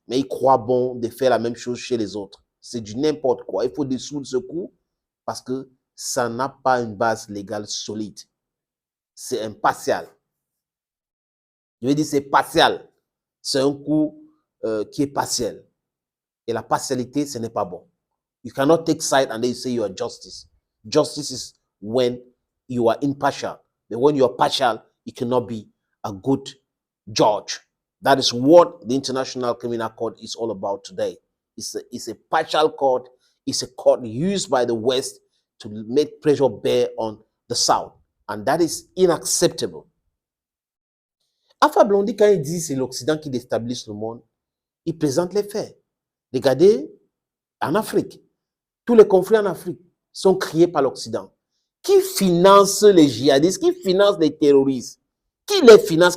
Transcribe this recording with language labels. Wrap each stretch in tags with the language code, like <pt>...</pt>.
<fr>Mais ils croient bon de faire la même chose chez les autres. C'est du n'importe quoi. Il faut dissoudre ce coup parce que ça n'a pas une base légale solide. C'est impartial. Je veux dire, c'est partial. C'est un coup qui est partiel. Et la partialité, ce n'est pas bon.</fr> <en>You cannot take side and then you say you are justice. Justice is when you are impartial. But when you are partial, you cannot be a good judge. That is what the International Criminal Court is all about today. It's a partial court. It's a court used by the West to make pressure bear on the South. And that is unacceptable.</en> <fr>Alpha Blondy, quand il dit c'est l'Occident qui déstabilise le monde, il présente les faits. Regardez, en Afrique, tous les conflits en Afrique sont créés par l'Occident. Qui finance les djihadistes? Qui finance les terroristes? Qui les finance?</fr>